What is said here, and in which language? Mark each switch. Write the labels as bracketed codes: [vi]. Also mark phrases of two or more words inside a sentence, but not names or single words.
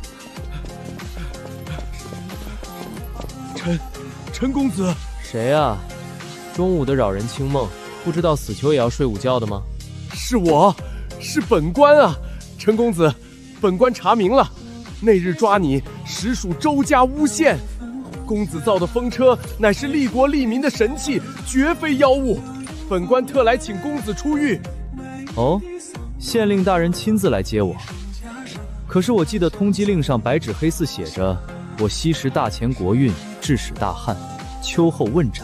[zh] 陳公子，誰啊？中午的擾人清夢，不知道死囚也要睡午覺的嗎？是我，是本官啊！陳公子，本官查明了，那日抓你實屬周家誣陷。公子造的風車乃是利國利民的神器，絕非妖物。本官特來請公子出獄。哦，縣令大人親自來接我。可是我記得通緝令上白紙黑字寫着，我吸食大錢國運，致使大旱，秋後問斬。